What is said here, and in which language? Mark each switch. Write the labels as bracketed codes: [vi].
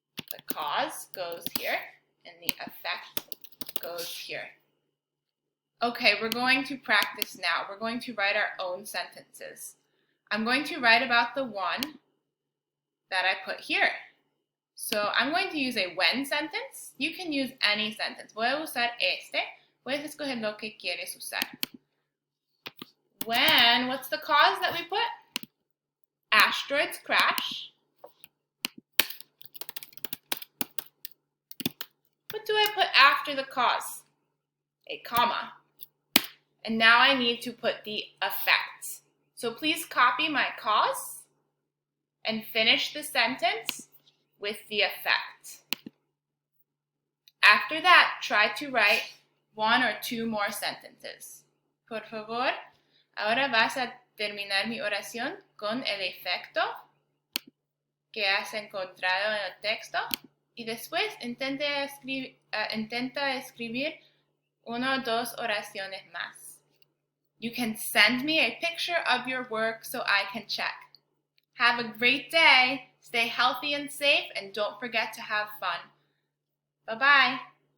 [en] The cause goes here and the effect goes here. Okay, we're going to practice now. We're going to write our own sentences. I'm going to write about the one that I put here. So I'm going to use a when sentence. You can use any sentence. [es] Voy a usar este. Puedes escoger lo que quieres usar. [en] When, what's the cause that we put? Asteroids crash. What do I put after the cause? A comma. And now I need to put the effect. So please copy my cause and finish the sentence with the effect. After that, try to write 1 or 2 more sentences. [es] Por favor, ahora vas a terminar mi oración con el efecto que has encontrado en el texto y después intenta escribir 1 o 2 oraciones más. [en] You can send me a picture of your work so I can check. Have a great day. Stay healthy and safe, and don't forget to have fun. Bye-bye.